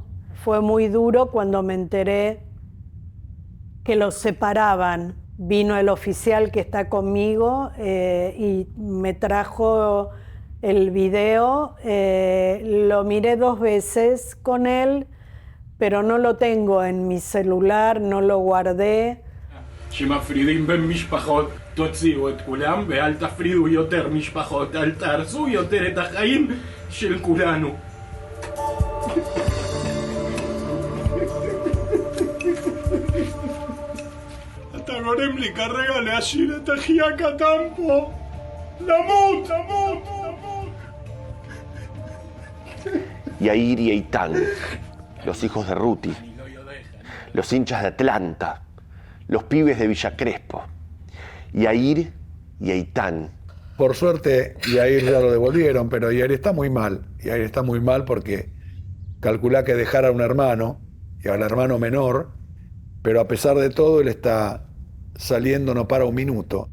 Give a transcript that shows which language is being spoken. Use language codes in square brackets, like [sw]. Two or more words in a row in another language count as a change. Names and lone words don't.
[es] Fue muy duro cuando me enteré que los separaban. Vino el oficial que está conmigo y me trajo el video. Lo miré 2 veces con él, pero no lo tengo en mi celular, no lo guardé. [he] שמפרידים בין משפחות, תוציאו את כולם ואל תפרידו יותר משפחות, אל תהרסו יותר את החיים של כולנו. אתה גורם לי כרגע להשאיר את אחי הקטן פה. למות, למות, למות. [es] Yair y Eitan, los hijos de Ruti, los hinchas de Atlanta, los pibes de Villa Crespo, Yair y Eitan. Por suerte, Yair ya lo devolvieron, pero Yair está muy mal. Yair está muy mal porque calculá que dejara a un hermano, y al hermano menor, pero a pesar de todo, él está saliendo, no para un minuto.